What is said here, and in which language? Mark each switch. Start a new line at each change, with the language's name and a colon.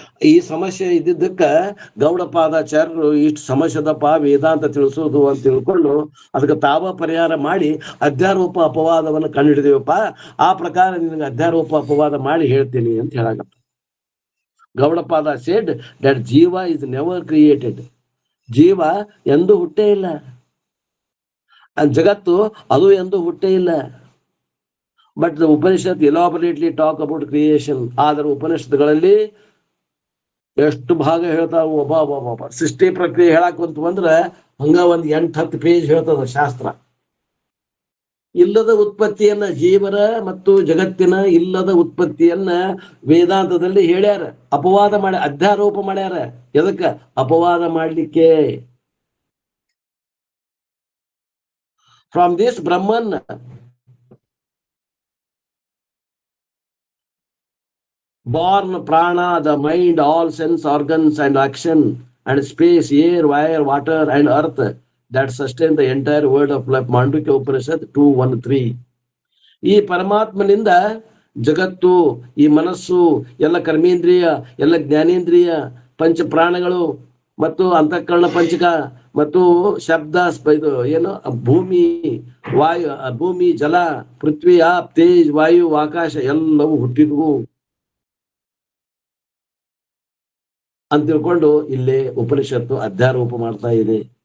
Kannada: ಈ ಸಮಸ್ಯೆ ಇದ್ದಿದ್ದಕ್ಕ ಗೌಡಪಾದಾಚಾರ್ಯರು ಇಷ್ಟು ಸಮಸ್ಯೆದಪ್ಪ ವೇದಾಂತ ತಿಳಿಸೋದು ಅಂತ ತಿಳ್ಕೊಂಡು ಅದಕ್ಕೆ ತಾವ ಪರಿಹಾರ ಮಾಡಿ ಅಧ್ಯಾರೋಪ ಅಪವಾದವನ್ನು ಕಂಡುಹಿಡಿದೇವಪ್ಪ. ಆ ಪ್ರಕಾರ ನಿನಗೆ ಅಧ್ಯಾರೋಪ ಅಪವಾದ ಮಾಡಿ ಹೇಳ್ತೀನಿ ಅಂತ ಹೇಳಾಕತ್ತ.
English: Gaudapada said that jiva is never created.
Kannada: ಜೀವ ಎಂದೂ ಹುಟ್ಟೇ ಇಲ್ಲ, ಜಗತ್ತು ಅದು ಎಂದೂ ಹುಟ್ಟೇ ಇಲ್ಲ.
English: But the Upanishad elaborately talk about creation.
Kannada: ಆದ್ರೆ ಉಪನಿಷತ್ಗಳಲ್ಲಿ ಎಷ್ಟು ಭಾಗ ಹೇಳ್ತಾವ, ಒಬ್ಬ ಸೃಷ್ಟಿ ಪ್ರಕ್ರಿಯೆ ಹೇಳಾಕಂತ ಅಂದ್ರೆ ಹಂಗ ಒಂದ್ 8-10 ಪೇಜ್ ಹೇಳ್ತದ ಶಾಸ್ತ್ರ. ಇಲ್ಲದ ಉತ್ಪತ್ತಿಯನ್ನ, ಜೀವನ ಮತ್ತು ಜಗತ್ತಿನ ಇಲ್ಲದ ಉತ್ಪತ್ತಿಯನ್ನ ವೇದಾಂತದಲ್ಲಿ ಹೇಳ್ಯಾರ. ಅಪವಾದ ಮಾಡಿ ಅಧ್ಯಾರೋಪ ಮಾಡ್ಯಾರ. ಎದಕ್ಕ? ಅಪವಾದ ಮಾಡ್ಲಿಕ್ಕೆ.
English: From this Brahman born prana, the mind, all sense organs and action, and space, air, fire, water and earth that sustain the entire world of life. Mandukya Upanishad 2:1-3.
Kannada: ಈ ಪರಮಾತ್ಮನಿಂದ ಜಗತ್ತು, ಈ ಮನಸ್ಸು, ಎಲ್ಲ ಕರ್ಮೇಂದ್ರಿಯ, ಎಲ್ಲ ಜ್ಞಾನೇಂದ್ರಿಯ, ಪಂಚ ಪ್ರಾಣಗಳು ಮತ್ತು ಅಂತಃಕರಣ ಪಂಚಕ ಮತ್ತು ಶಬ್ದ, ಇದು ಏನು ಭೂಮಿ, ವಾಯು, ಭೂಮಿ, ಜಲ, ಪೃಥ್ವಿ, ಆಪ್, ತೇಜ್, ವಾಯು, ಆಕಾಶ ಎಲ್ಲವೂ ಹುಟ್ಟಿದ್ವು ಅಂತ ತಿಳ್ಕೊಂಡು ಇಲ್ಲಿ ಉಪನಿಷತ್ತು ಅಧ್ಯಾರೋಪ ಮಾಡ್ತಾ ಇದೆ.